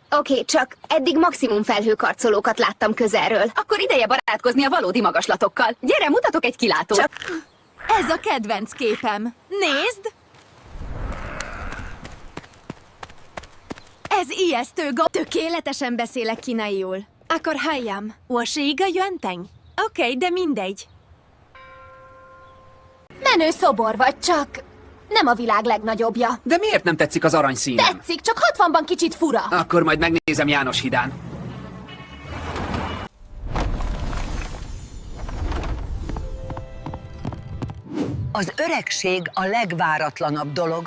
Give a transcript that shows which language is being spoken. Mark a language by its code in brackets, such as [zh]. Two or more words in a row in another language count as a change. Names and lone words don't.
[hu] Oké, csak eddig maximum felhőkarcolókat láttam közelről. Akkor ideje barátkozni a valódi magaslatokkal. Gyere, mutatok egy kilátót. Csak Ez a kedvenc képem. Nézd! Ez ijesztő Tökéletesen beszélek kínaiul. Akkor halljam. [zh] 我是一个圆顶. [hu] Oké, de mindegy. Menő szobor vagy, csak nem a világ legnagyobbja. De miért nem tetszik az aranyszínem? Tetszik, csak 60-ban kicsit fura. Akkor majd megnézem János hídán. Az öregség a legváratlanabb dolog.